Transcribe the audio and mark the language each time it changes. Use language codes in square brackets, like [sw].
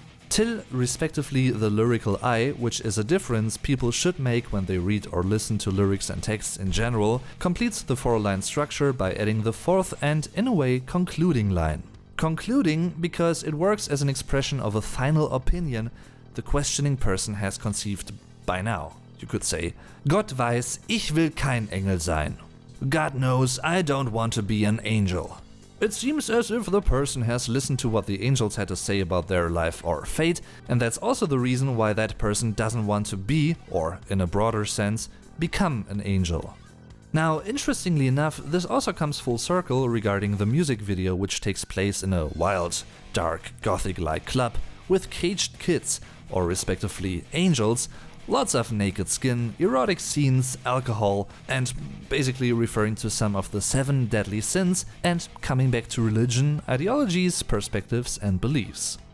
[en] Till, respectively the lyrical I, which is a difference people should make when they read or listen to lyrics and texts in general, completes the four-line structure by adding the fourth and, in a way, concluding line. Concluding because it works as an expression of a final opinion the questioning person has conceived by now. You could say, [de] Gott weiß, ich will kein Engel sein. [en] God knows I don't want to be an angel. It seems as if the person has listened to what the angels had to say about their life or fate, and that's also the reason why that person doesn't want to be, or in a broader sense, become an angel. Now, interestingly enough, this also comes full circle regarding the music video, which takes place in a wild, dark, gothic-like club with caged kids, or respectively angels, lots of naked skin, erotic scenes, alcohol, and basically referring to some of the 7 deadly sins and coming back to religion, ideologies, perspectives and beliefs.